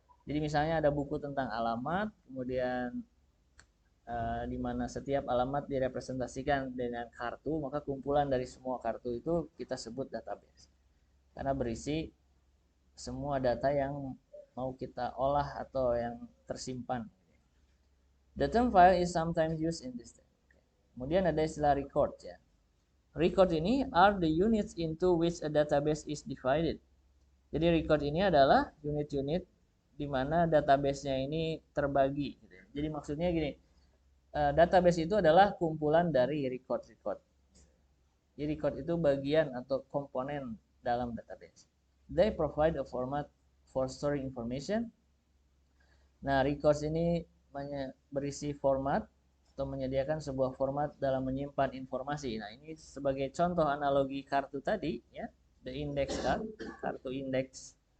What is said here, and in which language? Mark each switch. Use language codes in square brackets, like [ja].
[id] Jadi misalnya ada buku tentang alamat, kemudian di mana setiap alamat direpresentasikan dengan kartu, maka kumpulan dari semua kartu itu kita sebut database. Karena berisi semua data yang mau kita olah atau yang tersimpan. [en] The term file is sometimes used in this. [id] Kemudian ada istilah record ya. [en] Record ini are the units into which a database is divided. [id] Jadi record ini adalah unit-unit di mana database-nya ini terbagi. Jadi maksudnya gini, database itu adalah kumpulan dari record-record. Jadi record itu bagian atau komponen dalam database. [en] They provide a format for storing information. [id] Nah, records ini berisi format atau menyediakan sebuah format dalam menyimpan informasi. Nah, ini sebagai contoh analogi kartu tadi ya, [en] the index card, [id] kartu index.